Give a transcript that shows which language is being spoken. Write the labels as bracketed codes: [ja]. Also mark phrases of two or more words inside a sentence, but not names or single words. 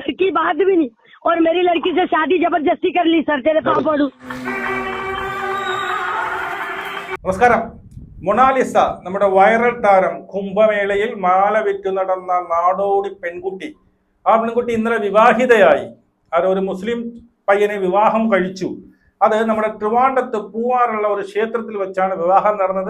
[hi] की बात भी नहीं, और मेरी लड़की से शादी जबरदस्ती कर ली। सर तेरे पाँव पड़ू। [ml] നമസ്കാരം. മൊണാലിസ, നമ്മുടെ വൈറൽ താരം, കുംഭമേളയിൽ മാല വിറ്റു നടന്ന നാടോടി പെൺകുട്ടി. ആ പെൺകുട്ടി ഇന്നലെ വിവാഹിതയായി. ഒരു മുസ്ലിം പയ്യനെ വിവാഹം കഴിച്ചു. അത് നമ്മുടെ ട്രിവാൻഡ്രത്ത് പൂവാറുള്ള ഒരു ക്ഷേത്രത്തിൽ വെച്ചാണ് വിവാഹം നടന്നത്.